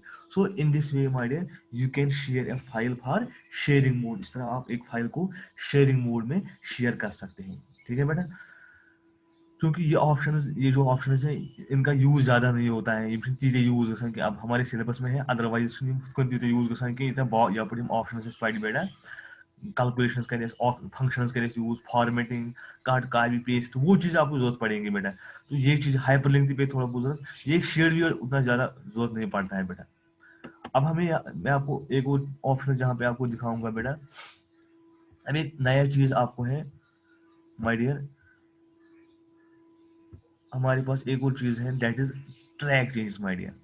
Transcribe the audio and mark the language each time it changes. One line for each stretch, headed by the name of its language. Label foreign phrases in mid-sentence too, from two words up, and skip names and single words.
English: so in this way my dear you can share a file for sharing mode.
Hindi: इस तरह आप एक फाइल को
English: sharing mode
Hindi: में शेयर कर सकते हैं, ठीक है बेटा। क्योंकि ये जो ऑप्शंस है इनका यूज ज़्यादा नहीं होता है, ये चीज़ें
Kashmiri: यूज गसान कि
Hindi: अब हमारे सिलेबस में है,
Kashmiri: अदरवाइज यूज गसान कि यपर ऑप्शन पढ़ बेटा, कैलकुलेशंस कर फंक्शंस कर यूज,
Hindi: फॉर्मेटिंग,
English: cut copy paste,
Hindi: वो चीज़ आपको जरूरत पड़ेगी बेटा। तो ये चीज़ हाइपरलिंक पे थोड़ा बहुत जरूरत, ये शेयर भी उतना ज़्यादा जरूरत नहीं पड़ता है बेटा। अब मैं आपको एक और ऑप्शन जहाँ पे आपको दिखाऊंगा बेटा, अब एक नया चीज़ आपको है
English: my dear,
Hindi: हमारे पास एक और चीज़ है
English: that is track changes my dear.